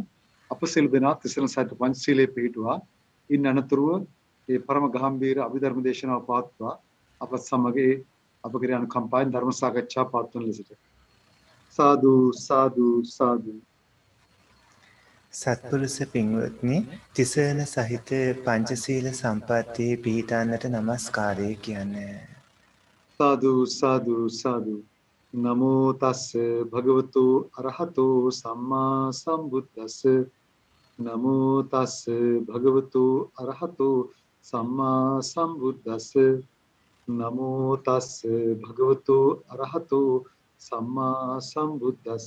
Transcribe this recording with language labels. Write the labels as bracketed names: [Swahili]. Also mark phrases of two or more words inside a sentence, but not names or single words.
[Sinhala] අප සියලු දෙනා තිසරණ සහිත පංචශීලයේ පිහිටුවා ඉන් අනතුරුව මේ පරම ගාම්භීර අභිධර්ම දේශනාව පවත්වා අප සමග අප කෙරෙහි අනුකම්පාවෙන් ධර්ම සාකච්ඡා පවත්වන ලෙසට සාදු සාදු සාදු. සත්පුරුෂ පින්වත්නි, තිසරණ සහිත පංචශීල සම්පත්තියේ පිහිටන්නට নমස්කාරය කියන්නේ. සාදු සාදු සාදු. [Pali] නමෝ තස්ස භගවතු අරහතෝ සම්මා සම්බුද්දස්ස. නමෝ තස්ස භගවතු අරහතෝ සම්මා සම්බුද්දස්ස. නමෝ තස්ස භගවතු අරහතෝ සම්මා සම්බුද්දස්ස.